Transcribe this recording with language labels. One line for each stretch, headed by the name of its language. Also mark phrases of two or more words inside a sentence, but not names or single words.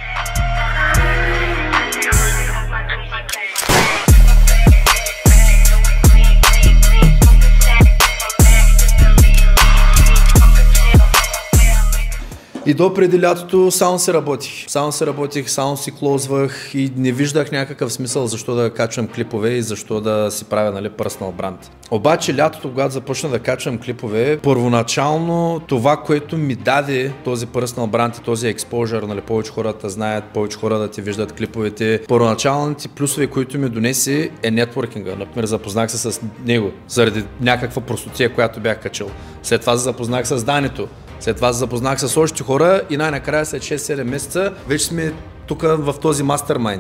Bulgarian: И до преди лятото само се работих. Само си клозвах и не виждах някакъв смисъл защо да качвам клипове и защо да си правя, нали,
English: personal brand.
Bulgarian: Обаче лятото, когато започна да качвам клипове, първоначално това, което ми даде този
English: personal brand
Bulgarian: и този exposure, нали, повече хората знаят, повече хора да ти виждат клиповете, първоначалните плюсове, които ми донесе е нетворкинга. Например, запознах се с него заради някаква простотия, която бях качил. След това се запознах с Данито. След това се запознах с още хора и най-накрая след 6-7 месеца вече сме тук в този мастермайнд.